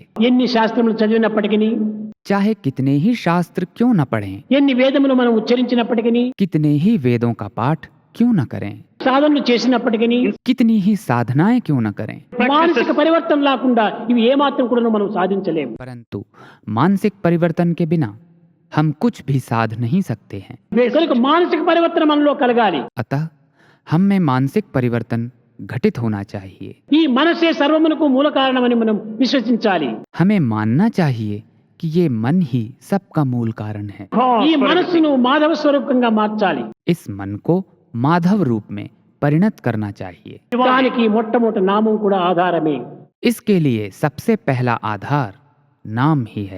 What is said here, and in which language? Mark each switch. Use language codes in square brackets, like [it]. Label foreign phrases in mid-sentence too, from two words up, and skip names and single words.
[te] ఎన్ని శాస్త్రములు చదివినప్పటికీ, [hi] चाहे कितने ही शास्त्र क्यों न पढ़ें, [te] ఎన్ని వేదములు మనం ఉచ్చరించినప్పటికీ, [hi] कितने ही वेदों का पाठ क्यों न करें, [te] సాధనలు చేసినప్పటికీ, [hi] कितनी ही साधनाएं क्यों न करें, [te] మానసిక పరివర్తన లేకుండా ఇవి ఏమాత్రం కూడా మనం సాధించలేము. [hi] परंतु मानसिक परिवर्तन के बिना हम कुछ भी साध नहीं सकते हैं। [te] కనుక మానసిక పరివర్తన మనలో కలగాలి. [hi] अतः हम में मानसिक परिवर्तन घटित होना चाहिए। [te] ఈ మనసే సర్వమునకు మూల కారణమని మనం విశ్వసించాలి. [hi] हमें मानना चाहिए कि ये मन ही सबका मूल कारण है। [te] ఈ మనస్సును మాధవ స్వరూపంగా మార్చాలి. [hi] इस मन को माधव रूप में परिणत करना चाहिए। [te] దానికి మొట్టమొదటి నామం కూడా ఆధారమే. [hi] इसके लिए सबसे पहला आधार नाम ही है।